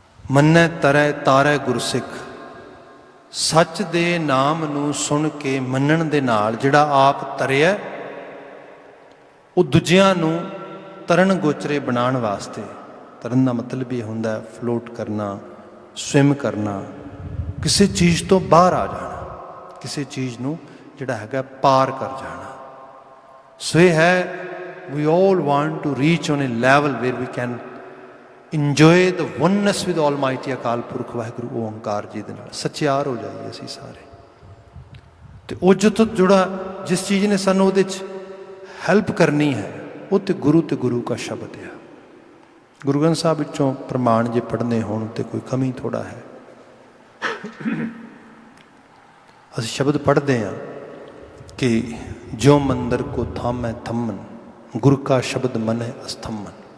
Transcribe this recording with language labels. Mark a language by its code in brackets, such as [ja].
[pa] ਮੰਨੈ ਤਰੈ ਤਾਰੈ ਗੁਰਸਿੱਖ, ਸੱਚ ਦੇ ਨਾਮ ਨੂੰ ਸੁਣ ਕੇ ਮੰਨਣ ਦੇ ਨਾਲ ਜਿਹੜਾ ਆਪ ਤਰਿਆ, ਉਹ ਦੂਜਿਆਂ ਨੂੰ ਤਰਨ ਗੋਚਰੇ ਬਣਾਉਣ ਵਾਸਤੇ। ਤਰਨ ਦਾ ਮਤਲਬ ਇਹ ਹੁੰਦਾ ਫਲੋਟ ਕਰਨਾ, ਸਵਿਮ ਕਰਨਾ, ਕਿਸੇ ਚੀਜ਼ ਤੋਂ ਬਾਹਰ ਆ ਜਾਣਾ, ਕਿਸੇ ਚੀਜ਼ ਨੂੰ ਜਿਹੜਾ ਹੈਗਾ ਪਾਰ ਕਰ ਜਾਣਾ। ਸੋ ਇਹ ਹੈ [en] we all want to reach on a level where we can enjoy the oneness with Almighty [pa] Akal Purakh Waheguru Onkar ਜੀ ਦੇ ਨਾਲ ਸਚਿਆਰ ਹੋ ਜਾਈਏ ਅਸੀਂ ਸਾਰੇ। ਤੇ ਉਹ ਜਿੱਥੋਂ ਜੁੜਾ ਜਿਸ ਚੀਜ਼ ਨੇ ਸਾਨੂੰ ਉਹਦੇ 'ਚ ਹੈਲਪ ਕਰਨੀ ਹੈ ਉਹ ਤੇ ਗੁਰੂ ਕਾ ਸ਼ਬਦ ਆ। ਗੁਰੂ ਗ੍ਰੰਥ ਸਾਹਿਬ ਵਿੱਚੋਂ ਪ੍ਰਮਾਣ ਜੇ ਪੜ੍ਹਨੇ ਹੋਣ ਤੇ ਕੋਈ ਕਮੀ ਥੋੜ੍ਹਾ ਹੈ। ਅਸੀਂ ਸ਼ਬਦ ਪੜ੍ਹਦੇ ਹਾਂ ਕਿ ਜੋ ਮੰਦਰ ਕੋ ਥਾਮੈ ਥੰਮਨ ਗੁਰ ਕਾ ਸ਼ਬਦ ਮਨੈ ਅਸਥੰਮਨ।